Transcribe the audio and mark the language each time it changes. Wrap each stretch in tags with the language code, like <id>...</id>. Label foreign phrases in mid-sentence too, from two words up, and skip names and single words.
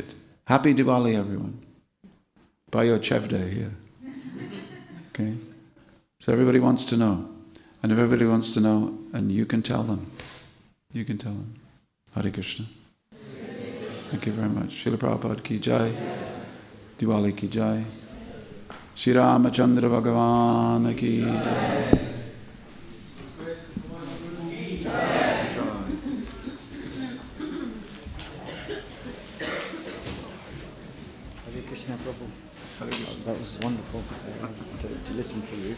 <en>Happy Diwali, everyone. Buy your Chevde here. Okay? So everybody wants to know. And if everybody wants to know, and you can tell them. You can tell them. Hare Krishna. Thank you very much.</en> <hi>श्रील प्रभुपाद की जय। दिवाली की जय. श्री रामचन्द्र भगवान की जय.</hi> <en>That was wonderful to listen to you.</en>